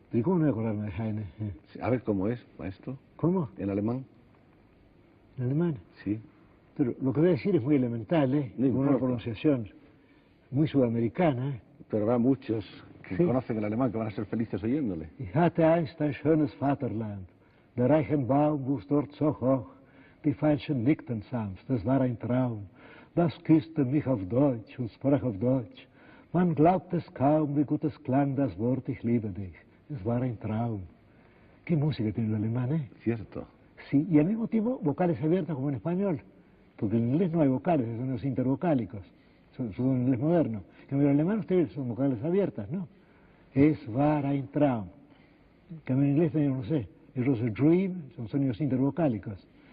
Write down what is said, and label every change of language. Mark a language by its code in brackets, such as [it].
[es] ¿Y cómo no voy a acordarme de Heine? A ver, ¿cómo es, maestro? ¿Cómo? ¿En alemán? ¿En alemán? Sí. Pero lo que voy a decir es muy elemental, ¿eh? No Con una importa. pronunciación muy sudamericana, ¿eh? Pero habrá muchos que Sí. conocen el alemán que van a ser felices oyéndole. [de] Ich hatte einst ein schönes Vaterland. Der Reichenbaum wuchs dort so hoch. Die Veilchen nickten sanft, es war ein Traum. Das küsste mich auf Deutsch und sprach auf Deutsch. Man glaubt es kaum, wie gut es klang das Wort, ich liebe dich. Es war ein Traum. [es] ¿Qué música tiene el alemán, eh? Cierto. Sí, y al mismo tiempo vocales abiertas como en español. Porque en inglés no hay vocales, son los intervocálicos. Son en inglés moderno. En el alemán ustedes son vocales abiertas, ¿no? [de] Es war ein Traum. [es] Que en inglés tenemos, no sé, el [en] was a dream, [es] son sonidos intervocálicos.